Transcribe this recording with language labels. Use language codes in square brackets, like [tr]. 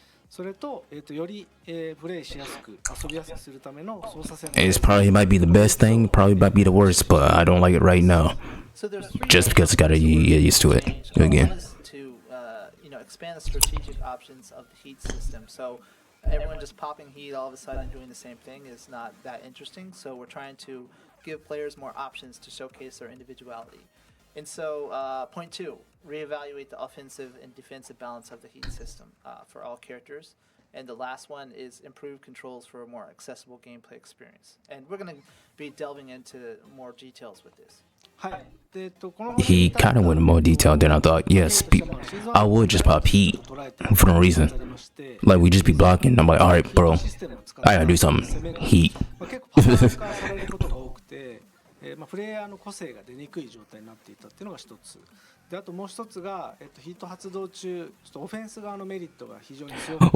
[ja] それと、より、プレイしやすく遊びやすくするための操作性能 [en] It's probably might be the best thing, probably might be the worst, but I don't like it right now. So there's three Just because I gotta get used to it again. One is to expand the strategic options of the Heat system. So everyone just popping Heat all of a sudden doing the same thing is not that interesting. So we're trying to give players more options to showcase their individuality. And so, point 2, reevaluate the offensive and defensive balance of the Heat system for all characters. And the last one is improve controls for a more accessible gameplay experience. And we're going to be delving into more details with this. [ja] はい。で、この [en] He kind of went in more detail than I thought. Yes, I would just pop Heat for no reason. Like, we just be blocking. I'm like, alright, bro, I gotta do something. Heat. [ja] 結構パワー化されることが多くて、プレイヤーの個性が出にくい状態になっていたっていうのが一つで、あともう一つが、ヒート発動中ちょっとオフェンス側のメリットが非常に強くて